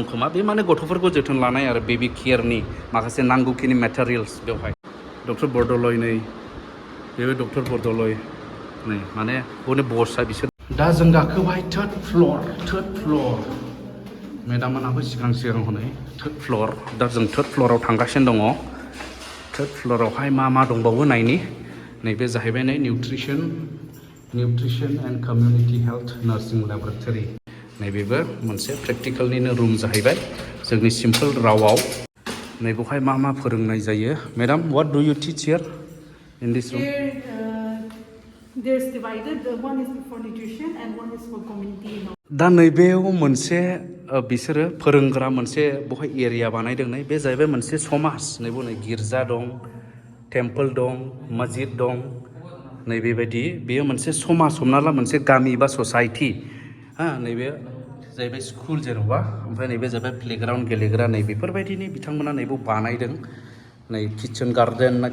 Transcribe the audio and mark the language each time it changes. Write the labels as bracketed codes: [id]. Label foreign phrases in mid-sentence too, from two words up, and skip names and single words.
[brx] खोमा बे माने गथ'फोरखौ जोथोन लानाय आरो [en] baby care [brx] माखासे नांगौखिनि मेटेरियेल्स बेवहाय डक्टर बरदलै नै बेबो डक्टर बरदलै नै माने बने बसआ बिसोर दा जों गाखोबाय [en] third floor [brx] मेडाममोनहाबो सिगां हनै [en] third floor [brx] दा जों [en] third floor [brx] थांगासिनो दङ [en] third floor [brx] मा दंबावो नायनि नैबे जाहैबाय नै निउट्रिसन [en] and community health nursing laboratory [brx] नैबेबो मोनसे प्रेक्टिकेलनिनो रुम जाहैबाय जोंनि सिम्पोल रावाव नैबेवहाय मा फोरोंनाय जायो [en] madam what do you teach here in this room there's divided one is for nutrition and one is for community [brx] दा नैबेयाव मोनसे बिसोरो फोरोंग्रा मोनसे बहाय एरिया बानायदों नै बे जाहैबाय मोनसे समाज नैबो नै गिर्जा दं टेम्पोल दं मस्जिद दं नै बेबायदि बेयो मोनसे समाज हमना ला मोनसे गामि बा ससाइटि नैबे जाहैबाय स्कुल जेन'बा ओमफ्राय नैबे जाहैबाय प्लेग्राउन्ड गेलेग्रा नै बेफोरबायदिनि बिथांमोना नैबेयाव बानायदों नै [en] kitchen garden